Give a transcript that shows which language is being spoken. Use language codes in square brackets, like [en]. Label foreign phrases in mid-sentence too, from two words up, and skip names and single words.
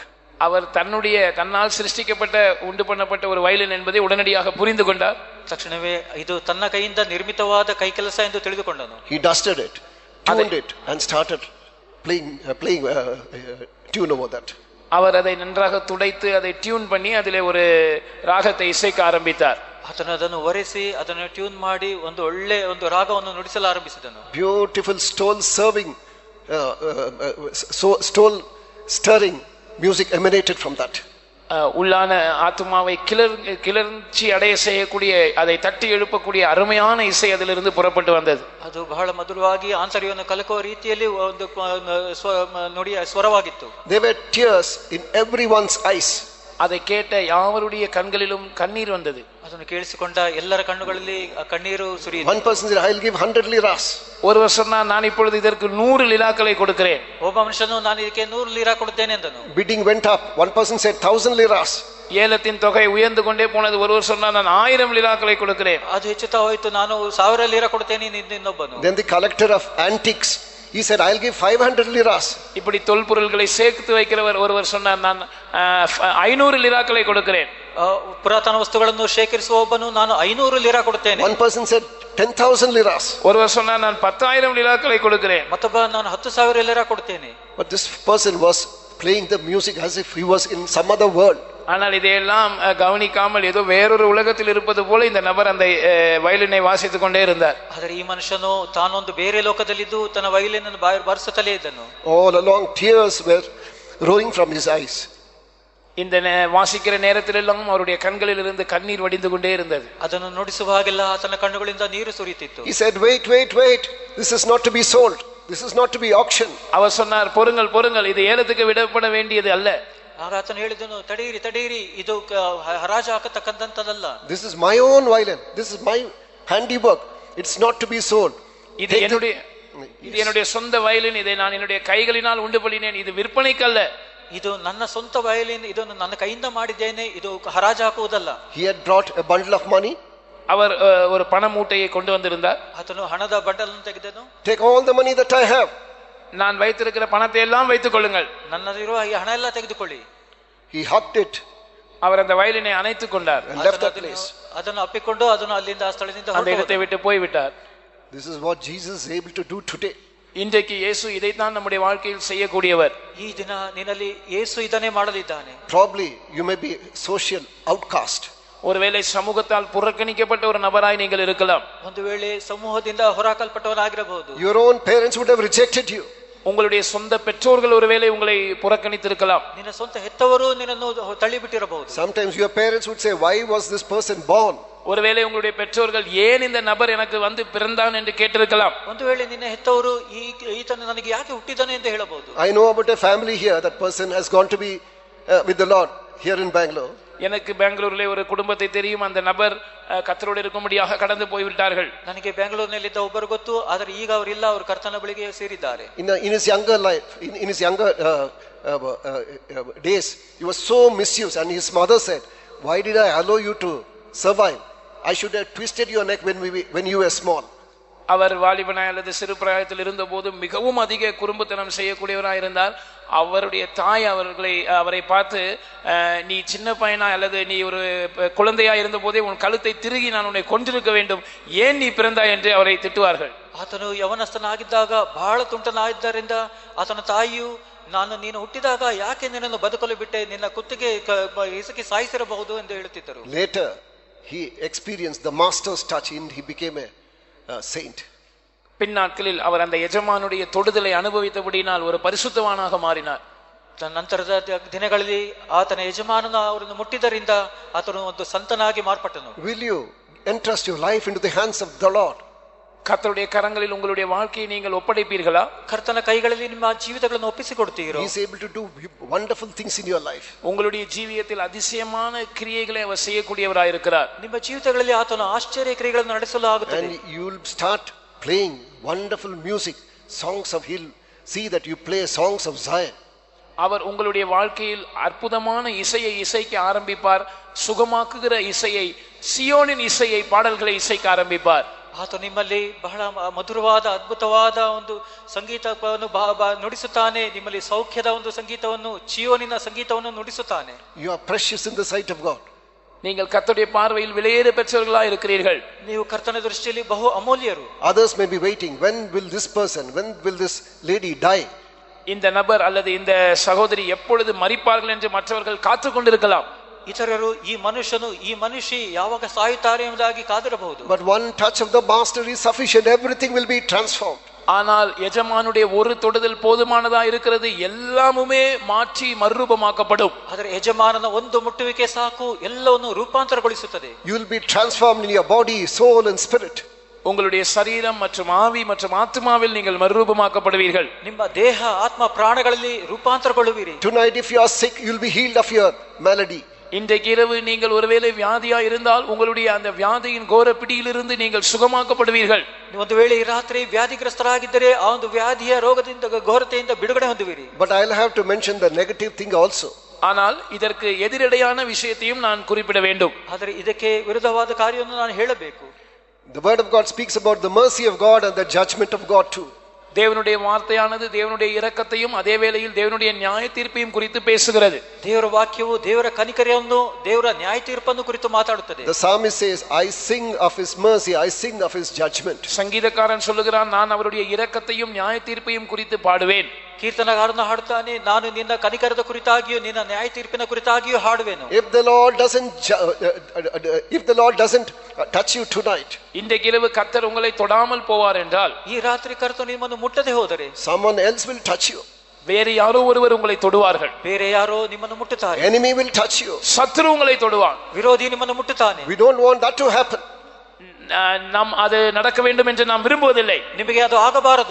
[ta] அவர் தன்னால் சிருஷ்டிக்கப்பட்ட உண்டு பண்ணப்பட்ட ஒரு வயலின் என்பதை உடனடியாக புரிந்து கொண்டார். [kn] ತಕ್ಷಣವೇ ಇದು ತನ್ನ ಕೈಯಿಂದ ನಿರ್ಮಿತವಾದ ಕೈಕೆಲಸ ಎಂದು ತಿಳಿದುಕೊಂಡನು. [en] He dusted it, tuned it and started playing tune over that. [ta] அவர் அதை நன்றாக துடைத்து அதை டியூன் பண்ணி அதிலே ஒரு ராகத்தை இசைக்க ஆரம்பித்தார். [kn] ಆತನು ಅದನ್ನು ಒರೆಸಿ ಅದನ್ನು ಟ್ಯೂನ್ ಮಾಡಿ ಒಂದು ಒಳ್ಳೆ ಒಂದು ರಾಗವನ್ನು ನುಡಿಸಲು ಆರಂಭಿಸಿದನು. [en] Beautiful stole stirring music emanated from that. [ta] உள்ளான ஆத்மாவை கிளர்ச்சி அடைய செய்யக்கூடிய, அதை தட்டி எழுப்பக்கூடிய அருமையான இசை அதிலிருந்து புறப்பட்டு வந்தது. [kn] ಅದು ಬಹಳ ಮಧುರವಾಗಿ ಆಂತರ್ಯವನ್ನು ಕಲಕುವ ರೀತಿಯಲ್ಲಿ ಒಂದು ನುಡಿಯ ಸ್ವರವಾಗಿತ್ತು. [en] There were tears in everyone's eyes. [ta] அதை கேட்ட யாவருடைய கண்களிலும் கண்ணீர் வந்தது. [kn] ಅದನ್ನು ಕೇಳಿಸಿಕೊಂಡ ಎಲ್ಲರ ಕಣ್ಣುಗಳಲ್ಲಿ ಕಣ್ಣೀರು ಸುರಿಯಿತು. [en] One person said, I'll give 100 liras. [ta] ஒருவர் சொன்னார், நான் இப்பொழுது இதற்கு 100 லிராக்களை கொடுக்கிறேன். [kn] ಒಬ್ಬ ಮನುಷ್ಯನು ನಾನು ಇದಕ್ಕೆ 100 ಲೀರಾ ಕೊಡುತ್ತೇನೆ ಎಂದನು. [en] Bidding went up. One person said 1000 liras. [ta] ஏலத்தின் தொகை உயர்ந்து கொண்டே போனது. ஒருவர் சொன்னார், நான் 1000 லிராக்களை கொடுக்கிறேன். [kn] ಅದು ಹೆಚ್ಚುತ್ತಾ ಹೋಯಿತು, ನಾನು 1000 ಲೀರಾ ಕೊಡುತ್ತೇನೆ ಇನ್ನೊಬ್ಬನು. [en] Then the collector of antiques, he said, I'll give 500 liras. [ta] இப்படி தொல்பொருள்களை சேர்த்து வைக்கிறவர் ஒருவர் சொன்னார், நான் 500 லிராக்களை கொடுக்கிறேன். [kn] ಪುರಾತನ ವಸ್ತುಗಳನ್ನು ಶೇಖರಿಸುವ ಒಬ್ಬನು ನಾನು 500 ಲೀರಾ ಕೊಡುತ್ತೇನೆ. [en] One person said 10,000 liras. [ta] ஒருவர் சொன்னார், நான் 10,000 லிராக்களை கொடுக்கிறேன். [kn] ಮತ್ತೊಬ್ಬ ನಾನು 10,000 ಲೀರಾ ಕೊಡುತ್ತೇನೆ. [en] But this person was playing the music as if he was in some other world. [ta] ஆனால் இதையெல்லாம் கவனிக்காமல் ஏதோ வேறொரு உலகத்தில் இருப்பது போல இந்த நபர் அந்த வயலினை வாசித்துக் கொண்டே இருந்தார். [kn] ಆದರೆ ಈ ಮನುಷ್ಯನು ತಾನೊಂದು ಬೇರೆ ಲೋಕದಲ್ಲಿದ್ದು ತನ್ನ ವಯಲಿನ್ ಅನ್ನು ಬಾರಿಸುತ್ತಲೇ ಇದ್ದನು. [en] All along tears were rolling from his eyes. [ta] இந்த வாசிக்கிற நேரத்திலெல்லாம் அவருடைய கண்களில் இருந்து கண்ணீர் வடிந்து கொண்டே இருந்தது. [kn] ಅದನ್ನು ನುಡಿಸುವಾಗೆಲ್ಲ ಆತನ ಕಣ್ಣುಗಳಿಂದ ನೀರು ಸುರಿಯುತ್ತಿತ್ತು. [en] He said, wait, this is not to be sold, this is not to be auctioned. [ta] அவர் சொன்னார், பொறுங்கள், இது ஏலத்துக்கு விடப்பட வேண்டியது அல்ல. [kn] ಆಗ ಆತನು ಹೇಳಿದನು, ತಡೀರಿ, ಇದು ಹರಾಜು ಹಾಕತಕ್ಕಂತದ್ದಲ್ಲ. [en] This is my own violin, this is my handiwork, it's not to be sold. [ta] இது என்னுடைய சொந்த வயலின், இதை நான் என்னுடைய கைகளினால் உண்டு பண்ணினேன், இது விற்பனைக்கல்ல. [kn] ಇದು ನನ್ನ ಸ್ವಂತ ವಯಲಿನ್, ಇದನ್ನು ನನ್ನ ಕೈಯಿಂದ ಮಾಡಿದ್ದೇನೆ, ಇದು ಹರಾಜು ಹಾಕುವುದಲ್ಲ. [en] He had brought a bundle of money. [ta] அவர் ஒரு பண மூட்டையை கொண்டு வந்திருந்தார். [kn] ಆತನು ಹಣದ ಬಂಡಲನ್ನು ತೆಗೆದನು. [en] Take all the money that I have. [ta] நான் வைத்திருக்கிற பணத்தை எல்லாம் வைத்துக் கொள்ளுங்கள். [kn] ನನ್ನಲ್ಲಿರುವ ಈ ಹಣ ಎಲ್ಲ ತೆಗೆದುಕೊಳ್ಳಿ. [en] He hugged it. [ta] அவர் அந்த வயலினை அணைத்துக் கொண்டார். [en] And left that place. [kn] ಅದನ್ನು ಅಪ್ಪಿಕೊಂಡು ಅದನ್ನು ಅಲ್ಲಿಂದ ಆ ಸ್ಥಳದಿಂದ [ta] அந்த இடத்தை விட்டு போய்விட்டார். [en] This is what Jesus is able to do today. [ta] இன்றைக்கு இயேசு இதைத்தான் நம்முடைய வாழ்க்கையில் செய்யக்கூடியவர். [kn] ಈ ದಿನ ನಿನ್ನಲ್ಲಿ ಯೇಸು ಇದನ್ನೇ ಮಾಡಲಿದ್ದಾನೆ. [en] Probably you may be social outcast. [ta] ஒருவேளை சமூகத்தால் புறக்கணிக்கப்பட்ட ஒரு நபராய் நீங்கள் இருக்கலாம். [kn] ಒಂದು ವೇಳೆ ಸಮೂಹದಿಂದ ಹೊರಹಾಕಲ್ಪಟ್ಟವನಾಗಿರಬಹುದು. [en] Your own parents would have rejected you. [ta] உங்களுடைய சொந்த பெற்றோர்கள் ஒருவேளை உங்களை புறக்கணித்திருக்கலாம். [kn] ನಿನ್ನ ಸ್ವಂತ ಹೆತ್ತವರು ನಿನ್ನನ್ನು ತಳ್ಳಿಬಿಟ್ಟಿರಬಹುದು. [en] Sometimes your parents would say, why was this person born? [ta] ஒருவேளை உங்களுடைய பெற்றோர்கள் ஏன் இந்த நபர் எனக்கு வந்து பிறந்தான் என்று கேட்டிருக்கலாம். [kn] ಒಂದು ವೇಳೆ ನಿನ್ನ ಹೆತ್ತವರು ಈತನು ನನಗೆ ಯಾಕೆ ಹುಟ್ಟಿದಾನೆ ಎಂದು ಹೇಳಬಹುದು. [en] I know about a family here. That person has gone to be with the Lord here in Bangalore. [ta] எனக்கு பெங்களூரிலே ஒரு குடும்பத்தை தெரியும். அந்த நபர் கர்த்தரோடு இருக்கும்படியாக கடந்து போய்விட்டார்கள். [kn] ನನಗೆ ಬೆಂಗಳೂರಿನಲ್ಲಿದ್ದ ಒಬ್ಬರು ಗೊತ್ತು, ಆದರೆ ಈಗ ಅವರಿಲ್ಲ, ಅವರು ಕರ್ತನ ಬಳಿಗೆ ಸೇರಿದ್ದಾರೆ. [en] In his younger life, in his younger days, he was so misused, and his mother said, why did I allow you to survive? I should have twisted your neck when you were small. [ta] அவர் வாலிபனாய் அல்லது சிறு பிராயத்தில் இருந்த போது மிகவும் அதிக குறும்புத்தனம் செய்யக்கூடியவராக இருந்தார். அவருடைய தாய் அவரை பார்த்து, நீ சின்ன பையனா அல்லது நீ ஒரு குழந்தையா இருந்த போதே உன் கழுத்தை திருகி நான் உன்னை கொன்றிருக்க வேண்டும், ஏன் நீ பிறந்தாய் என்று அவரை திட்டுவார்கள். [kn] ಆತನು ಯವನಸ್ಥನಾಗಿದ್ದಾಗ ಬಹಳ ತುಂಟನಾಗಿದ್ದರಿಂದ ಆತನ ತಾಯಿಯು, ನೀನು ಹುಟ್ಟಿದಾಗ ಯಾಕೆ ನಿನ್ನನ್ನು ಬದುಕಲು ಬಿಟ್ಟೆ, ನಿನ್ನ ಕುತ್ತಿಗೆ ಇಸಕಿ ಸಾಯಿಸಿರಬಹುದು ಎಂದು ಹೇಳುತ್ತಿದ್ದರು. [en] Later he experienced the master's touch and he became a saint. [ta] பின்னாட்களில் அவர் அந்த எஜமானுடைய தொடுதலை அனுபவித்தபடியினால் ஒரு பரிசுத்தவானாக மாறினார். [kn] ನಂತರದ ದಿನಗಳಲ್ಲಿ ಆತನ ಯಜಮಾನನ ಅವರನ್ನು ಮುಟ್ಟಿದ್ದರಿಂದ ಆತನು ಒಂದು ಸಂತನಾಗಿ ಮಾರ್ಪಟ್ಟನು. [en] Will you entrust your life into the hands of the Lord? [ta] கர்த்தருடைய கரங்களில் உங்களுடைய வாழ்க்கையை நீங்கள் ஒப்படைப்பீர்களா? [kn] ಕರ್ತನ ಕೈಗಳಲ್ಲಿ ನಿಮ್ಮ ಜೀವಿತಗಳನ್ನು ಒಪ್ಪಿಸಿಕೊಡ್ತೀರೋ? [en] He is able to do wonderful things in your life. [ta] உங்களுடைய ஜீவியத்தில் அதிசயமான கிரியைகளை அவர் செய்யக்கூடியவராய் இருக்கிறார். [kn] ನಿಮ್ಮ ಜೀವಿತಗಳಲ್ಲಿ ಆತನು ಆಶ್ಚರ್ಯ ಕ್ರಿಯೆಗಳನ್ನು ನಡೆಸಲು ಆಗುತ್ತದೆ. [en] And you will start playing wonderful music, songs of He'll see that you play songs of Zion. [ta] அவர் உங்களுடைய வாழ்க்கையில் அற்புதமான இசையை இசைக்க ஆரம்பிப்பார். சுகமாக்குகிற இசையை, சியோனின் இசையை, பாடல்களை இசைக்க ஆரம்பிப்பார். [kn] ಆತ ನಿಮ್ಮಲ್ಲಿ ಬಹಳ ಮಧುರವಾದ ಅದ್ಭುತವಾದ ಒಂದು ಸಂಗೀತವನ್ನು ನುಡಿಸುತ್ತಾನೆ. ನಿಮ್ಮಲ್ಲಿ ಸೌಖ್ಯದ ಒಂದು ಸಂಗೀತವನ್ನು, ಚಿಯೋನಿನ ಸಂಗೀತವನ್ನು ನುಡಿಸುತ್ತಾನೆ. [en] You are precious in the sight of God. [ta] நீங்கள் கர்த்தருடைய பார்வையில் விலையேற பெற்றவர்களாய் இருக்கிறீர்கள். [kn] ನೀವು ಕರ್ತನ ದೃಷ್ಟಿಯಲ್ಲಿ ಬಹು ಅಮೂಲ್ಯರು. [en] Others may be waiting, when will this lady die? [ta] இந்த நபர் அல்லது இந்த சகோதரி எப்பொழுது மரிப்பார்கள் என்று மற்றவர்கள் காத்து கொண்டிருக்கலாம். [kn] ಇತರರು ಈ ಮನುಷ್ಯನು, ಈ ಮನುಷ್ಯ ಯಾವಾಗ ಸಾಯುತ್ತಾರೆ ಎಂಬುದಾಗಿ ಕಾದಿರಬಹುದು. [en] But one touch of the master is sufficient. Everything will be transformed. [ta] ஆனால் எஜமானுடைய ஒரு தொடுதல் போதுமானதா இருக்கிறது. எல்லாமுமே மாற்றி மறுரூபமாக்கப்படும். [kn] ಆದರೆ ಯಜಮಾನನ ಒಂದು ಮುಟ್ಟುವಿಕೆ ಸಾಕು, ಎಲ್ಲವನ್ನು ರೂಪಾಂತರಗೊಳಿಸುತ್ತದೆ. [en] You will be transformed in your body, soul and spirit. [ta] உங்களுடைய சரீரம் மற்றும் ஆவி மற்றும் ஆத்மாவில் நீங்கள் மறுரூபமாக்கப்படுவீர்கள். [kn] ನಿಮ್ಮ ದೇಹ, ಆತ್ಮ, ಪ್ರಾಣಗಳಲ್ಲಿ ರೂಪಾಂತರಗೊಳ್ಳುವಿರಿ. [en] Tonight if you are sick, you will be healed of your malady. [ta] இன்றைக்கு இரவு நீங்கள் ஒருவேளை வியாதியா இருந்தால் உங்களுடைய அந்த வியாதியின் கோர பிடியிலிருந்து நீங்கள் சுகமாக்கப்படுவீர்கள். [kn] ಒಂದು ವೇಳೆ ಈ ರಾತ್ರಿ ವ್ಯಾಧಿಗ್ರಸ್ತರಾಗಿದ್ದರೆ ಆ ಒಂದು ವ್ಯಾಧಿಯ ರೋಗದಿಂದ, ಘೋರತೆಯಿಂದ ಬಿಡುಗಡೆ ಹೊಂದುವಿರಿ. [en] But I'll have to mention the negative thing also. [ta] ஆனால் இதற்கு எதிரடையான விஷயத்தையும் நான் குறிப்பிட வேண்டும். [kn] ಆದರೆ ಇದಕ್ಕೆ ವಿರುದ್ಧವಾದ ಕಾರ್ಯವನ್ನು ನಾನು ಹೇಳಬೇಕು. [en] The word of God speaks about the mercy of God and the judgment of God too. [ta] தேவனுடைய வார்த்தையானது தேவனுடைய இரக்கத்தையும் அதே வேளையில் தேவனுடைய நியாய தீர்ப்பையும் குறித்து பேசுகிறது. [kn] ದೇವರ ವಾಕ್ಯವು ದೇವರ ಕನಿಕರವನ್ನು, ದೇವರ ನ್ಯಾಯ ತೀರ್ಪನ್ನು ಕುರಿತು ಮಾತಾಡುತ್ತದೆ. [en] The psalmist says, I sing of his mercy, I sing of his judgment. [ta] சங்கீதக்காரன் சொல்லுகிறான், நான் அவருடைய இரக்கத்தையும் நியாய தீர்ப்பையும் குறித்து பாடுவேன். [kn] ಕೀರ್ತನಗಾರನು ಹಾಡುತ್ತಾನೆ, ನಾನು ನಿನ್ನ ಕನಿಕರದ ಕುರಿತಾಗಿಯೂ ನಿನ್ನ ನ್ಯಾಯ ತೀರ್ಪಿನ ಕುರಿತಾಗಿಯೂ ಹಾಡುವೆನು. [en] If the Lord doesn't touch you tonight, [ta] இன்றைக்கு இரவு கர்த்தர் உங்களை தொடாமல் போவார் என்றால், [kn] ಈ ರಾತ್ರಿ ಕರ್ತನು ನಿಮ್ಮನ್ನು ಮುಟ್ಟದೆ ಹೋದರೆ [en] someone else will touch you. [ta] வேறு யாரோ ஒருவர் உங்களை தொடுவார்கள். [kn] ಬೇರೆ ಯಾರೋ ನಿಮ್ಮನ್ನು ಮುಟ್ಟುತ್ತಾರೆ. [en] Enemy will touch you. [ta] சத்ரு உங்களை தொடுவான். [kn] ವಿರೋಧಿ ನಿಮ್ಮನ್ನು ಮುಟ್ಟುತ್ತಾನೆ. [en] We don't want that to happen. [ta] நாம் அது நடக்க வேண்டும் என்று நாம் விரும்புவதில்லை. [kn] ನಿಮಗೆ ಅದು ಆಗಬಾರದು.